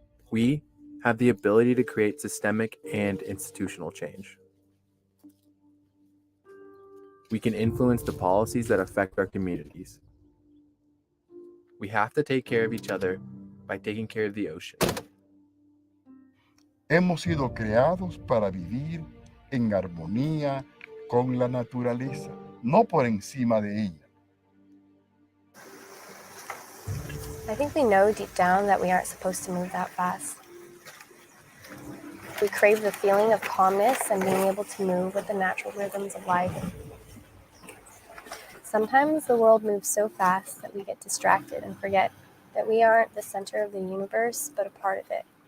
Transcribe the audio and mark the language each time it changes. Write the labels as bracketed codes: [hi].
[en] We have the ability to create systemic and institutional change. We can influence the policies that affect our communities. We have to take care of each other by taking care of the ocean. [es] Hemos sido creados para vivir en armonía con la naturaleza, no por encima de ella. [en] I think we know deep down that we aren't supposed to move that fast. We crave the feeling of calmness and being able to move with the natural rhythms of life. Sometimes the world moves so fast that we get distracted and forget that we aren't the center of the universe, but a part of it.